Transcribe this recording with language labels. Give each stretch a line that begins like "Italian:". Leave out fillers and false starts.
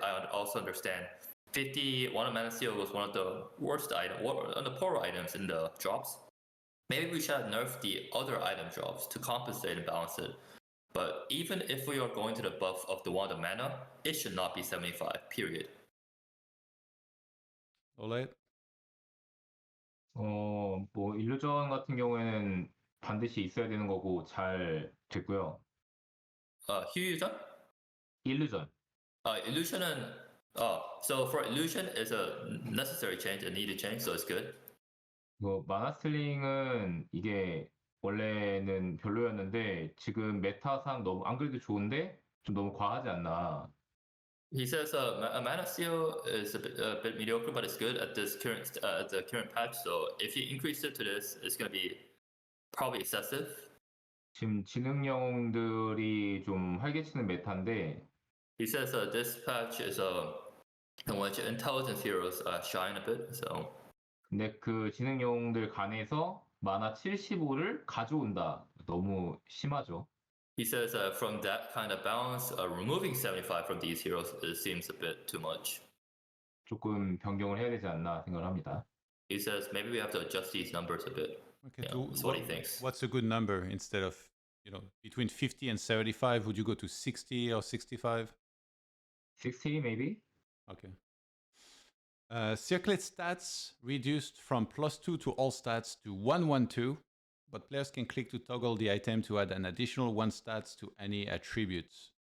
English: I also understand 50 Wand of Mana Steal was one of the worst items, one of the poorer items in the drops. Maybe we should nerf the other item drops to compensate and balance it. But even if we are going to the buff of the Wand of Mana, it should not be 75, period. LawLiet?
Korean: 뭐 일루전 같은 경우에는 반드시 있어야 되는 거고 잘 됐고요.
English: Illusion?
Korean: 일루전.
English: Illusion은 so for illusion is a necessary change, a needed change, so it's good.
Korean: 마나슬링은 이게 원래는 별로였는데 지금 메타상 너무 안 그래도 좋은데 좀 너무 과하지 않나.
English: He says Mana Steal is a bit mediocre, but it's good at this the current patch. So if you increase it to this, it's going to be probably excessive.
Korean: 지금 지능 영웅들이 좀 활개치는 메타인데.
English: He says this patch is in which intelligence heroes shine a bit. So.
Korean: 근데 그 지능 영웅들 간에서 마나 75를 가져온다. 너무 심하죠.
English: He says from that kind of balance, removing 75 from these heroes seems a bit too much.
Korean: 조금 변경을 해야 되지 않나 생각을 합니다.
English: He says maybe we have to adjust these numbers a bit. Okay, Yeah, that's what he thinks. What's a good number instead of, between 50 and 75? Would you go to 60 or 65? 60 maybe? Okay. Circlet stats reduced from +2 to all stats to 112, but players can click to toggle the item to add an additional 1 stats to any attributes.